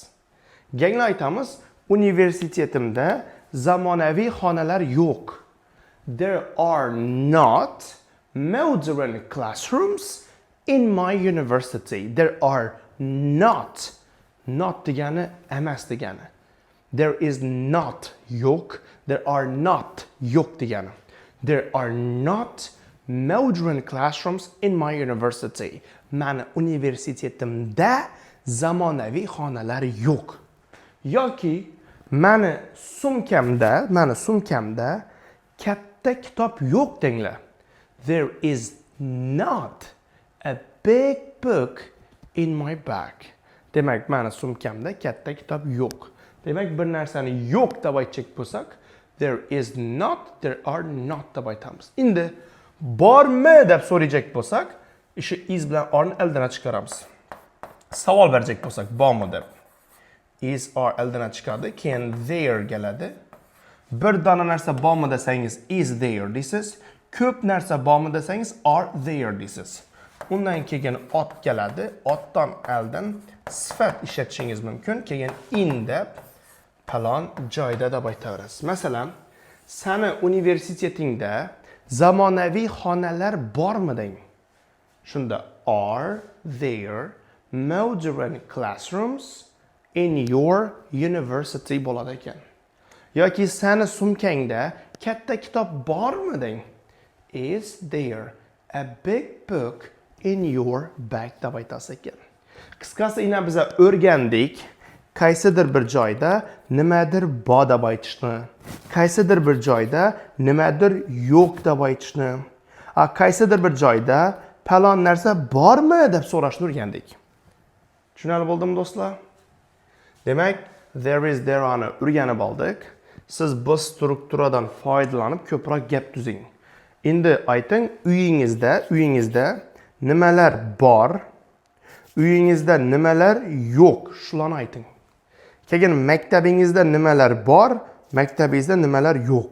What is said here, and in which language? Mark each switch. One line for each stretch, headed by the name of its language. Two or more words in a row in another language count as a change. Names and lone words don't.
Uzbek: Ganglar aytamiz, universitetimda zamonaviy xonalar yo'q.
English: There are not modern classrooms in my university. There are not. Not
Uzbek: degani emas degani.
English: There is not yo'q. There are not
Uzbek: yo'q degani.
English: There are not modern classrooms in my university.
Uzbek: Mani universitetimda zamonaviy xonalar yo'q. Yoki mani sumkamda katta kitob yo'q denglar.
English: There is not a big book in my bag.
Uzbek: Demak, mani sumkamda katta kitob yo'q. Demak, bir narsani yo'q deb aytsak bo'lsak,
English: there is not, there are not
Uzbek: deb aytamiz. Endi bormi deb so'rayjak bo'lsak, ishi is bilan orni eldan chiqaramiz. Savol berajak bo'lsak, bormi deb.
English: Is or
Uzbek: eldan chiqadi, keyin there keladi. Bir dona narsa bormi desangiz
English: is there
Uzbek: deysiz. Ko'p narsa bormi desangiz
English: are there
Uzbek: deysiz. Undan keyin ot keladi. Otdan eldan sifat ishlatishingiz mumkin. Keyin in deb palon joyda deb aytaverasiz. Masalan, sani universitetingda zamonaviy xonalar bormi deng?
English: Shunda are there modern classrooms in your university
Uzbek: bo'ladi ekan. Yoki sani sumkangda katta kitob bormi deng?
English: Is there a big book in your bag
Uzbek: deb aytasiz ekan. Qisqasi ina biz o'rgandik qaysidir bir joyda nimadir bor deb aytishni, qaysidir bir joyda nimadir yo'q deb aytishni, qaysidir bir joyda palon narsa bormi deb so'rashni o'rgandik. Tushunarli bo'ldimi do'stlar? Demak,
English: there is there
Uzbek: ani o'rganib oldik. Siz bu strukturadan foydalanib ko'proq gap tuzing. Endi ayting, uyingizda nimalar bor, uyingizda nimalar yo'q, shularni ayting. Keyin maktabingizda nimalar bor, maktabingizda nimalar yo'q.